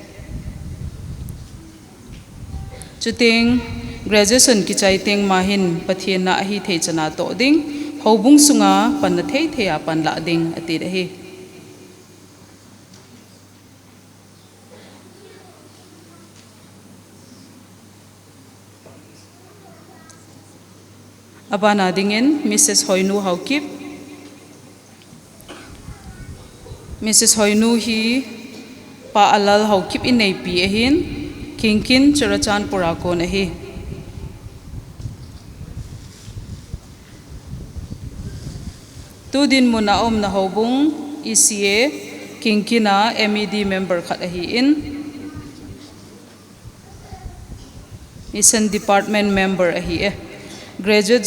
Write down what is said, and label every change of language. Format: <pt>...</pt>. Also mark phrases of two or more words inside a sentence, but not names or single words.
<tcz>chuting graduation ki chaiting mahin pathian na hi thei chana to ding hobung sunga pan na thei thea pan la ding ati a hi abana dingin Mrs. Hoinu Haukip Mrs. Hoinu hi pa alal haukip in nei pi ahin kingkin churachan pura kon a hi tu din muna om na hobung ECA kingkina</tcz> <en>MED member</en> <tcz>khat a hi in</tcz> <en>mission department member</en> <tcz>a hi e graduate</tcz>